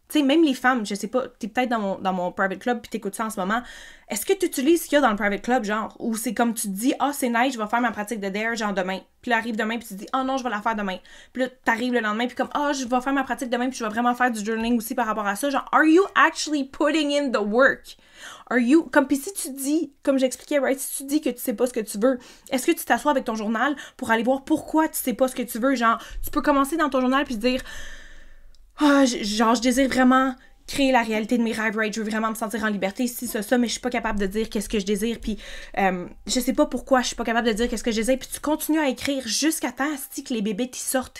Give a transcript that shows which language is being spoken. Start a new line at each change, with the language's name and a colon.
French: Tu sais, même les femmes, je sais pas, t'es peut-être dans mon private club puis t'écoutes ça en ce moment. Est-ce que tu utilises ce qu'il y a dans le private club, genre, ou c'est comme tu te dis, ah, c'est nice, je vais faire ma pratique de DARE, genre, demain. Puis là, arrive demain puis tu te dis, ah non, je vais la faire demain. Puis là, t'arrives le lendemain puis comme, ah, je vais faire ma pratique demain puis je vais vraiment faire du journaling aussi par rapport à ça. Genre,
English: are you actually putting in the work? Are you,
French: comme, puis si tu dis, comme j'expliquais, right, si tu dis que tu sais pas ce que tu veux, est-ce que tu t'assois avec ton journal pour aller voir pourquoi tu sais pas ce que tu veux? Genre, tu peux commencer dans ton journal puis te dire, ah, genre, je désire vraiment créer la réalité de mes rêves, right? Je veux vraiment me sentir en liberté, si ça, mais je suis pas capable de dire qu'est-ce que je désire, puis je sais pas pourquoi je suis pas capable de dire qu'est-ce que je désire, puis tu continues à écrire jusqu'à temps que les bébés t'y sortent.